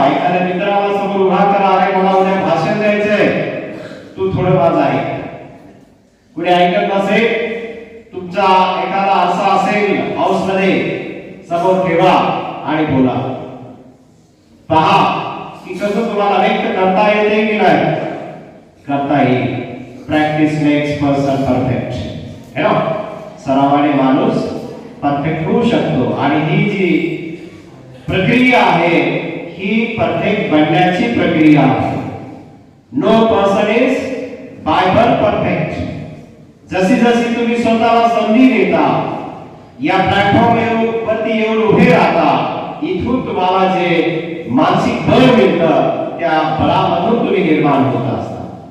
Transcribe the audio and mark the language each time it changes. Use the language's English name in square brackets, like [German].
[Marathi] एखाद्या मित्राला समोर उभा करा, अरे मला उद्या भाषण द्यायचंय, तू थोडं माझं ऐक. कुणी ऐकत नसेल, तुमचा एखादा असा असेल हाऊस मध्ये, समोर ठेवा आणि बोला. पहा की कसं तुम्हाला व्यक्त करता येते की नाही. करता येईल. [English] practice makes person perfect [Hindi] है ना. [Marathi] सरावाने माणूस परफेक्ट होऊ शकतो आणि ही जी प्रक्रिया आहे ही परफेक्ट बनण्याची प्रक्रिया आहे. [English] No person is by birth perfect. [Marathi] जशी जशी तुम्ही स्वतःला संधी देता, या प्लॅटफॉर्म वरती येऊन उभे राहता, इथून तुम्हाला जे मानसिक बळ मिळतं त्या बळामधून तुम्ही निर्माण होत असता.